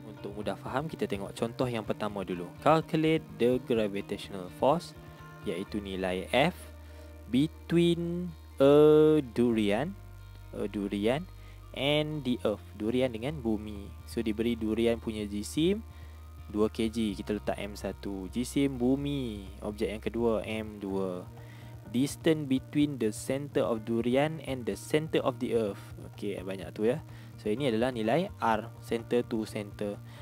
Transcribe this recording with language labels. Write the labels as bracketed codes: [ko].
[ms] Untuk mudah faham, kita tengok contoh yang pertama dulu. [en] Calculate the gravitational force, [ms] iaitu nilai F [en] between a durian and the earth. [ms] Durian dengan bumi. So diberi durian punya jisim 2 kg, kita letak M1. Jisim bumi, objek yang kedua, M2. [en] Distance between the center of durian and the center of the earth. [ms] Banyak tu ya. So ini adalah nilai R, center to center.